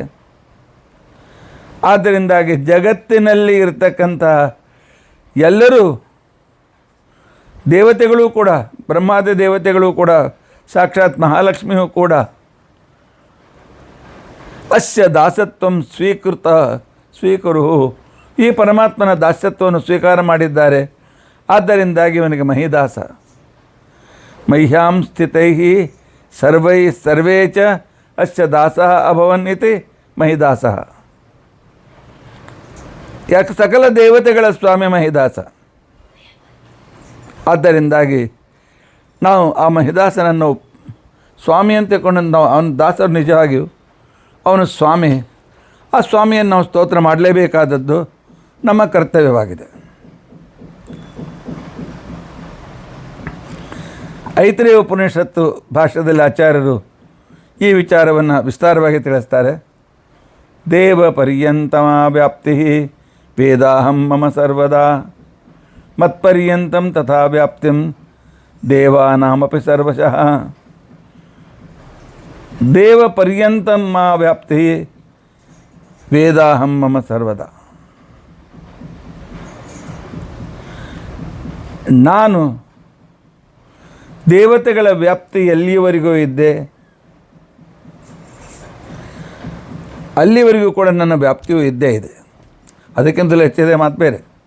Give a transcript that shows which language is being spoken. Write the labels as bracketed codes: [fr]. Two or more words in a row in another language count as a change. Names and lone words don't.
[kn] ಆದ್ದರಿಂದಾಗಿ ಜಗತ್ತಿನಲ್ಲಿ ಇರತಕ್ಕಂಥ ಎಲ್ಲರೂ ದೇವತೆಗಳು ಕೂಡ, ಬ್ರಹ್ಮಾದಿ ದೇವತೆಗಳು ಕೂಡ, ಸಾಕ್ಷಾತ್ ಮಹಾಲಕ್ಷ್ಮಿಯೂ ಕೂಡ [sa] ಅಸ್ಯ ದಾಸತ್ವಂ ಸ್ವೀಕರು, [kn] ಈ ಪರಮಾತ್ಮನ ದಾಸ್ಯತ್ವವನ್ನು ಸ್ವೀಕಾರ ಮಾಡಿದ್ದಾರೆ. ಆದ್ದರಿಂದಾಗಿ ಇವನಿಗೆ ಮಹಿದಾಸ. [sa] ಮಹ್ಯಾಂ ಸ್ಥಿತೈ ಸರ್ವೇ ಚ ಅಸ್ಯ ದಾಸಃ ಅಭವನ್ ಇತಿ ಮಹಿದಾಸಃ. [kn] ಯಾಕೆ? ಸಕಲ ದೇವತೆಗಳ ಸ್ವಾಮಿ ಮಹಿದಾಸ. ಆದ್ದರಿಂದಾಗಿ ನಾವು ಆ ಮಹಿದಾಸನನ್ನು ಸ್ವಾಮಿ ಅಂತ ಕೊಂಡು ನಾವು ಅವನ ದಾಸರು ನಿಜವಾಗಿಯೂ ಅವನು ಸ್ವಾಮಿ. ಆ ಸ್ವಾಮಿಯನ್ನು ನಾವು ಸ್ತೋತ್ರ ಮಾಡಲೇಬೇಕಾದದ್ದು ನಮ್ಮ ಕರ್ತವ್ಯವಾಗಿದೆ. ಐತರೇಯ ಉಪನಿಷತ್ತು ಭಾಷೆಯಲ್ಲಿ ಆಚಾರ್ಯರು ಈ ವಿಚಾರವನ್ನು ವಿಸ್ತಾರವಾಗಿ ತಿಳಿಸ್ತಾರೆ. [sa] ದೇವ ಪರ್ಯಂತಮ ವ್ಯಾಪ್ತಿ ವೇದಾಹಂ ಮಮ ಸರ್ವದಾ ಮತ್ಪರ್ಯಂತಂ ತಥಾ ವ್ಯಾಪ್ತಿಂ ದೇವಾನಾಮಪಿ ಸರ್ವಶಃ. ದೇವ ಪರ್ಯಂತಂ ಮಾ ವ್ಯಾಪ್ತಿ ವೇದಾಹಂ ಮಮ ಸರ್ವದಾ. [kn] ನಾನು ದೇವತೆಗಳ ವ್ಯಾಪ್ತಿ ಎಲ್ಲಿಯವರೆಗೂ ಇದ್ದೆ ಅಲ್ಲಿವರೆಗೂ ಕೂಡ ನನ್ನ ವ್ಯಾಪ್ತಿಯೂ ಇದ್ದೇ ಇದೆ. ಅದಕ್ಕಿಂತಲೂ ಹೆಚ್ಚಿದೆ ಮಾತು ಬೇರೆ.